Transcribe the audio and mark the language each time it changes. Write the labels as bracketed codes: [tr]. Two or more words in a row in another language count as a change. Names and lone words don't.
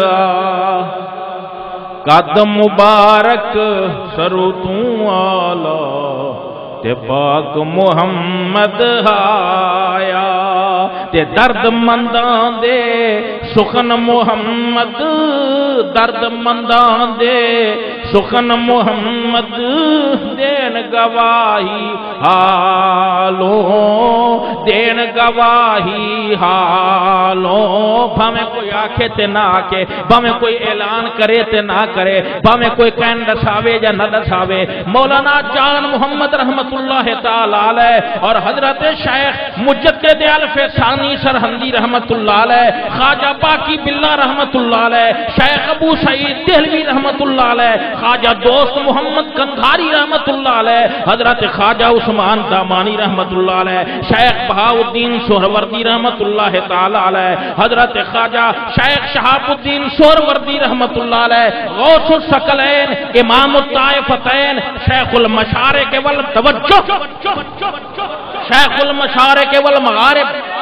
[pa] قدم مبارک سرو تو آلہ تے پاک محمد آیا تے درد منداں دے سخن محمد درد منداں دے سخن محمد دین گواہی حالوں دین گواہی حالوں بھامیں کوئی آکھے تے نہ آکھے بھامیں کوئی اعلان کرے تے نہ کرے بھامیں کوئی کہن دساوے یا نہ دساوے مولانا جان محمد رحمت [ur] اللہ تعالی علیہ اور حضرت شیخ مجدد الف ثانی سرہندی رحمت اللہ علیہ خواجہ باقی باللہ رحمت اللہ علیہ شیخ ابو سعید دہلوی رحمت اللہ علیہ خواجہ دوست محمد کندھاری رحمت اللہ علیہ حضرت خواجہ عثمان دامانی رحمت اللہ علیہ شیخ بہاؤالدین سہروردی رحمت اللہ تعالی علیہ حضرت خواجہ شیخ شہاب الدین سہروردی رحمت اللہ علیہ غوث الثقلین امام الطائفتین شیخ المشارق والتوجہ شیخ المشارق والمغارب